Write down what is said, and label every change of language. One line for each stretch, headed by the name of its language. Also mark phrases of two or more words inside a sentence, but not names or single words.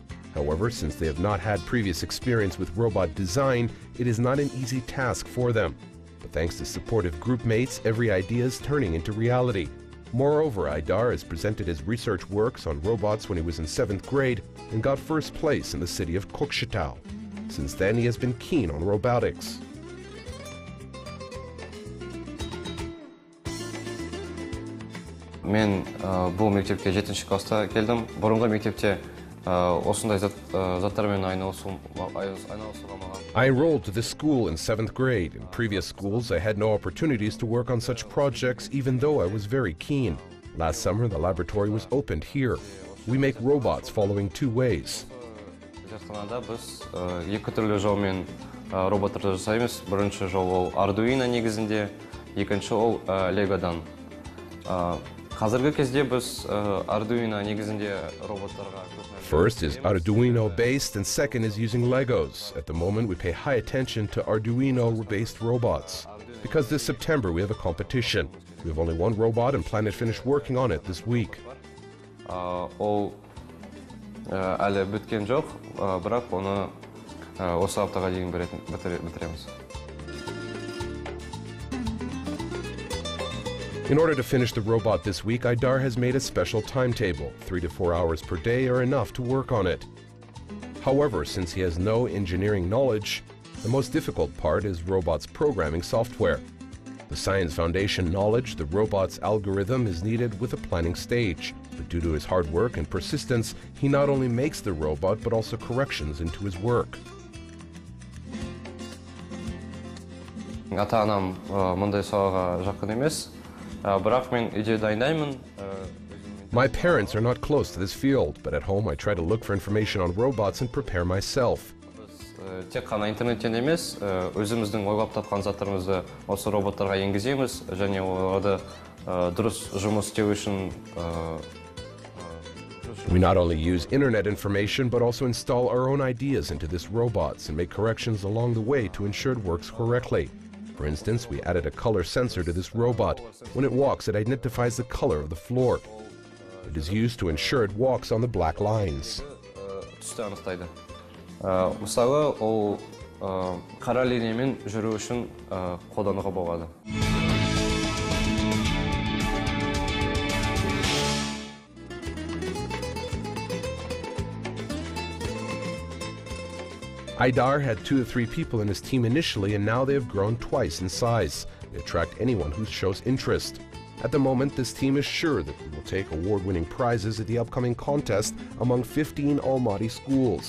English: However, since they have not had previous experience with robot design, it is not an easy task for them. But thanks to supportive group mates, every idea is turning into reality. Moreover, Aidar has presented his research works on robots when he was in 7th grade and got first place in the city of Kokshetau. Since then, he has been keen on robotics.
Kazakh: Мен бұл мектепке 7-ші класста келдім. Бұрынғы мектепте осындай заттармен айналысуға маған.
English: I enrolled to this school in 7th grade. In previous schools, I had no opportunities to work on such projects, even though I was very keen. Last summer, the laboratory was opened here. We make robots following 2 ways.
Kazakh: Біз екі түрлі жолмен роботтарды жасаймыз. Бірінші жол ол Arduino негізінде, екінші ол Legoдан. Қазіргі кезде біз Arduino негізінде роботтарға.
English: First is Arduino-based, and second is using Legos. At the moment, we pay high attention to Arduino-based robots. Because this September we have a competition. We have only 1 robot and plan to finish working on it this week.
Kazakh: Ол әлі біткен жоқ, бірақ оны осы аптаға дейін бітіреміз.
English: In order to finish the robot this week, Aidar has made a special timetable. 3 to 4 hours per day are enough to work on it. However, since he has no engineering knowledge, the most difficult part is robot's programming software. The science foundation knowledge, the robot's algorithm is needed with a planning stage. But due to his hard work and persistence, he not only makes the robot, but also corrections into his work.
Kazakh: Ата-анам мындай салаға жақын емес.
English: My parents are not close to this field, but at home I try to look for information on robots and prepare myself.
Kazakh: Тек қана интернеттен емес, өзіміздің ойлап тапқан заттарымызды осы роботтарға енгіземіз, және оларды дұрыс жұмыс істеу үшін.
English: We not only use internet information, but also install our own ideas into this robots and make corrections along the way to ensure it works correctly. For instance, we added a color sensor to this robot. When it walks, it identifies the color of the floor. It is used to ensure it walks on the black lines.
Kazakh: Мысалы, ол қара линиямен жүру үшін қолдануға болады.
English: Aidar had 2 to 3 people in his team initially, and now they have grown twice in size. They attract anyone who shows interest. At the moment, this team is sure that we will take award-winning prizes at the upcoming contest among 15 Almaty schools.